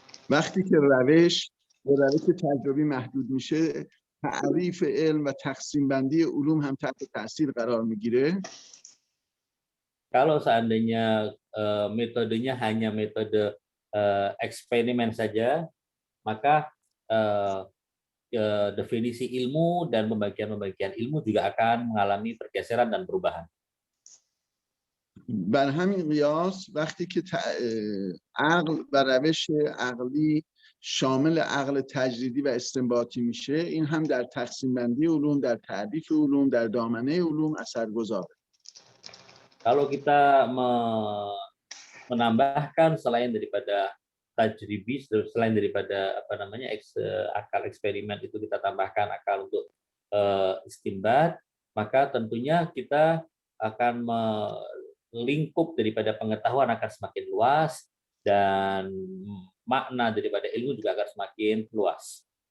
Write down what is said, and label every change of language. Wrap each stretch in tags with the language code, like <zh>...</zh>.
<fa>وقتی که روش به روش تجربی محدود میشه، تعریف علم و تقسیم بندی علوم هم تحت تاثیر قرار میگیره.</fa> <id>Kalau seandainya metodenya hanya metode eksperimen saja, maka definisi ilmu dan pembagian-pembagian ilmu juga akan mengalami pergeseran dan perubahan.</id> <fa>بر همین قیاس وقتی که عقل و روش عقلی شامل عقل تجریدی و استنباطی میشه، این هم در تقسیم بندی علوم، در تعریف علوم، در دامنه علوم اثرگذاره.</fa> <id>Kalau kita menambahkan selain daripada tajribi, selain daripada akal eksperimen itu kita tambahkan akal untuk istimbat, maka tentunya kita akan lingkup daripada pengetahuan akan semakin luas dan makna daripada ilmu juga akan semakin luas.</id>